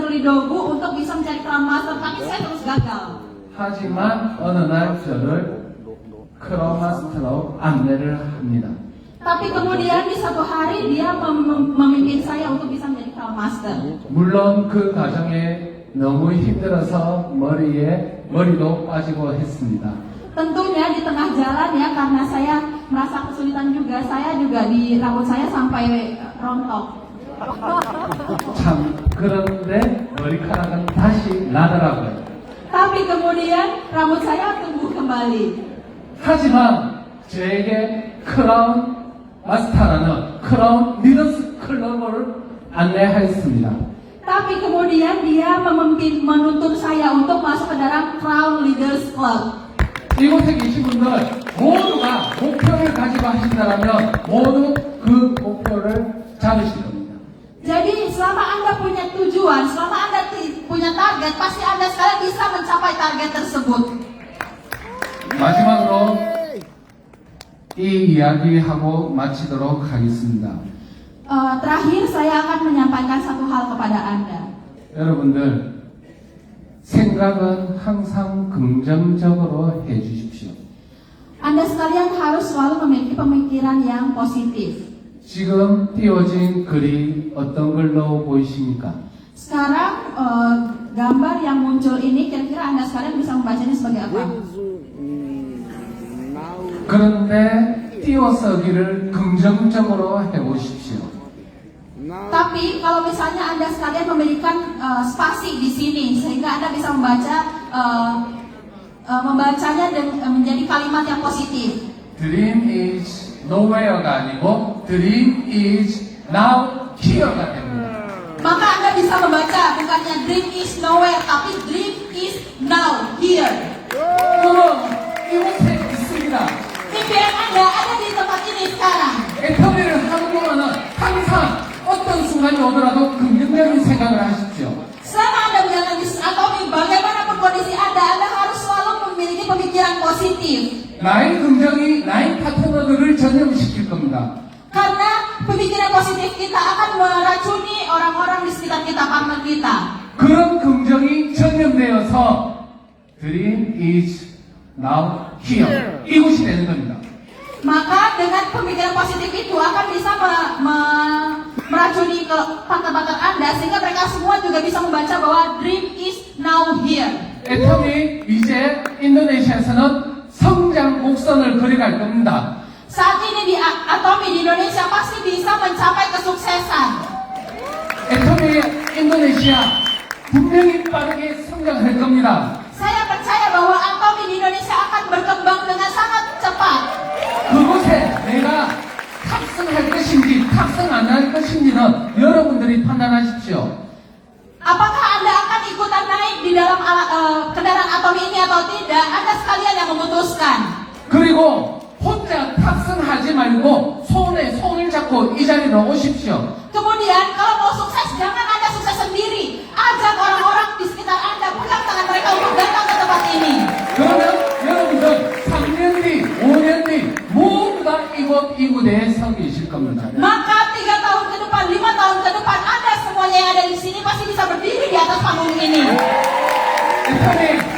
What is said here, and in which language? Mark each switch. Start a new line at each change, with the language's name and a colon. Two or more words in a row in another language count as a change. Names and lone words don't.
Indonesian: Lidogu untuk bisa mencari Crown Master, tapi saya terus gagal.
Korean: 하지만 어느 날 저를 크라운 마스터로 안내를 합니다.
Indonesian: Tapi kemudian di satu hari dia memimpin saya untuk bisa menjadi Crown Master.
Korean: 물론 그 과정에 너무 힘들어서 머리도 빠지고 했습니다.
Indonesian: Tentunya di tengah jalan ya, karena saya merasa kesulitan juga, saya juga di rambut saya sampai rontok.
Korean: 참 그런데 머리카락은 다시 나더라고요.
Indonesian: Tapi kemudian rambut saya tumbuh kembali.
Korean: 하지만 저에게 크라운 마스타라는 크라운 리더스 클럽을 안내하였습니다.
Indonesian: Tapi kemudian dia menuntut saya untuk masuk ke dalam Crown Leaders Club.
Korean: 이곳에 계신 분들 모두가 목표를 가지고 하신다면 모두 그 목표를 잡으실 겁니다.
Indonesian: Jadi selama Anda punya tujuan, selama Anda punya target, pasti Anda sekalian bisa mencapai target tersebut.
Korean: 마지막으로 이 이야기하고 마치도록 하겠습니다.
Indonesian: Terakhir saya akan menyampaikan satu hal kepada Anda.
Korean: 여러분들 생각은 항상 긍정적으로 해주십시오.
Indonesian: Anda sekalian harus selalu memiliki pemikiran yang positif.
Korean: 지금 띄워진 글이 어떤 글로 보이십니까?
Indonesian: Sekarang gambar yang muncul ini kira-kira Anda sekalian bisa membacanya sebagai apa?
Korean: 그런데 띄워쓰기를 긍정적으로 해보십시오.
Indonesian: Tapi kalau misalnya Anda sekalian memberikan spasi di sini sehingga Anda bisa membacanya menjadi kalimat yang positif.
English: Dream is nowhere
Korean: 가 아니고
English: dream is now here
Korean: 가 됩니다.
Indonesian: Maka Anda bisa membaca bukannya
English: dream is nowhere
Indonesian: tapi
English: dream is now here.
Korean: 그럼 이곳에 있습니다.
Indonesian: Impian Anda ada di tempat ini sekarang.
Korean: 애터미를 하는 동안은 항상 어떤 순간이 오더라도 긍정적인 생각을 하십시오.
Indonesian: Selama Anda berjalan di Atomi, bagaimanapun kondisi Anda harus selalu memiliki pemikiran positif.
Korean: 나의 긍정이 나의 파트너들을 전염시킬 겁니다.
Indonesian: Karena pemikiran positif kita akan meracuni orang-orang di sekitar kita, partner kita.
Korean: 그런 긍정이 전염되어서
English: Dream is now here.
Korean: 이곳이 되는 겁니다.
Indonesian: Maka dengan pemikiran positif itu akan bisa meracuni ke partner-partner Anda sehingga mereka semua juga bisa membaca bahwa
English: dream is now here.
Korean: 애터미 이제 인도네시아에서는 성장 곡선을 그려갈 겁니다.
Indonesian: Saat ini di Atomi di Indonesia pasti bisa mencapai kesuksesan.
Korean: 애터미 인도네시아 분명히 빠르게 성장할 겁니다.
Indonesian: Saya percaya bahwa Atomi di Indonesia akan berkembang dengan sangat cepat.
Korean: 그곳에 내가 탑승할 것인지 탑승 안 할 것인지는 여러분들이 판단하십시오.
Indonesian: Apakah Anda akan ikutan naik di dalam kendaraan Atomi ini atau tidak? Anda sekalian yang memutuskan.
Korean: 그리고 혼자 탑승하지 말고 손을 잡고 이 자리로 오십시오.
Indonesian: Kemudian kalau mau sukses jangan Anda sukses sendiri. Ajak orang-orang di sekitar Anda, pegang tangan mereka untuk datang ke tempat ini.
Korean: 그러면 여러분들 3년 뒤, 5년 뒤 모두 다 이 무대에 서 계실 겁니다.
Indonesian: Maka 3 tahun ke depan, 5 tahun ke depan Anda semuanya yang ada di sini pasti bisa berdiri di atas panggung ini.
Korean: 애터미